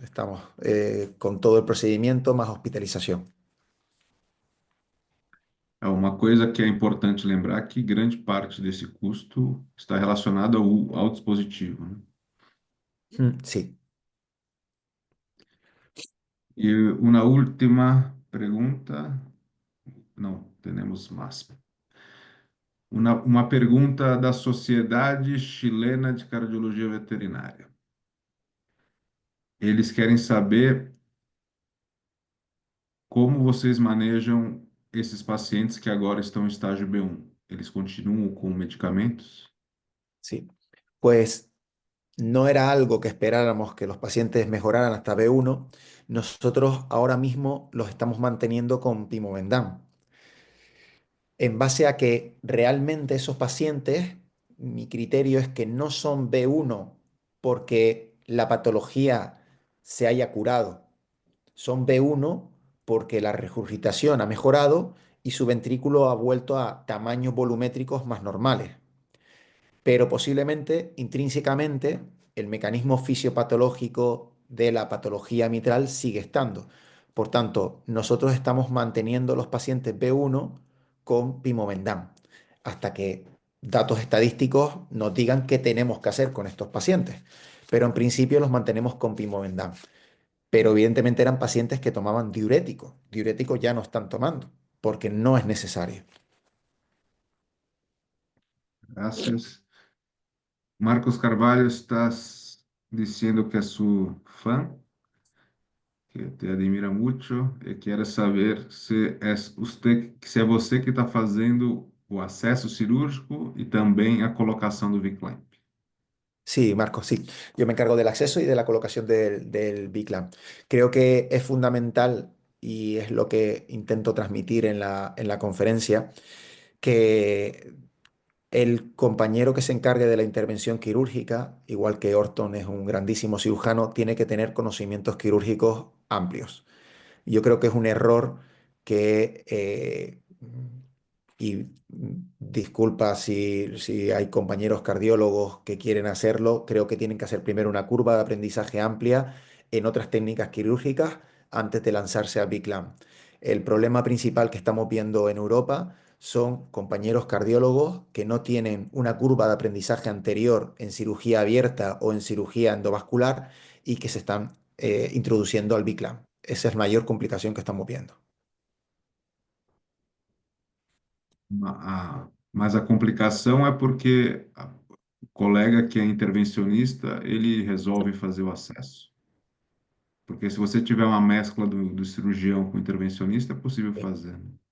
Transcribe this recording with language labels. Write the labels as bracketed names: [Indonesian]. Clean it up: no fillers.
[Spanish] Estamos con todo el procedimiento más hospitalización. [Portuguese] Uma coisa que é importante lembrar que grande parte desse custo está relacionado ao dispositivo, né? [Spanish] Sí, [Portuguese] E uma última pergunta, não, temos mais. Uma pergunta da Sociedade Chilena de Cardiologia Veterinária. Eles querem saber como vocês manejam esses pacientes que agora estão em estágio B1. Eles continuam com medicamentos? [Spanish] sí. Pues no era algo que esperáramos que los pacientes mejoraran hasta B1. Nosotros ahora mismo los estamos manteniendo con Pimovendan. En base a que realmente esos pacientes, mi criterio es que no son B1 porque la patología se haya curado. Son B1 porque la regurgitación ha mejorado y su ventrículo ha vuelto a tamaños volumétricos más normales. Pero posiblemente, intrínsecamente, el mecanismo fisiopatológico de la patología mitral sigue estando. Por tanto, nosotros estamos manteniendo los pacientes B1 con Pimovendan hasta que datos estadísticos nos digan qué tenemos que hacer con estos pacientes. Pero en principio los mantenemos con Pimovendan. Pero evidentemente eran pacientes que tomaban diuréticos. Diuréticos ya no están tomando porque no es necesario. [Portuguese] Graças. Marcos Carvalho está dizendo que é seu fã, que te admira muito e quer saber se é você que está fazendo o acesso cirúrgico e também a colocação do V-clamp. [Spanish] Sí, Marcos, sí. Yo me encargo del acceso y de la colocación del BICLAM. Creo que es fundamental y es lo que intento transmitir en la conferencia, que el compañero que se encargue de la intervención quirúrgica, igual que Orton es un grandísimo cirujano, tiene que tener conocimientos quirúrgicos amplios. Yo creo que es un error que, y disculpa si hay compañeros cardiólogos que quieren hacerlo, creo que tienen que hacer primero una curva de aprendizaje amplia en otras técnicas quirúrgicas antes de lanzarse a BICLAM. El problema principal que estamos viendo en Europa son compañeros cardiólogos que no tienen una curva de aprendizaje anterior en cirugía abierta o en cirugía endovascular y que se están introduciendo al BICLAM. Esa es la mayor complicación que estamos viendo. [Portuguese] Mas a complicação é porque o colega que é intervencionista, ele resolve fazer o acesso. Porque se você tiver uma mescla do cirurgião com o intervencionista, é possível fazer, né?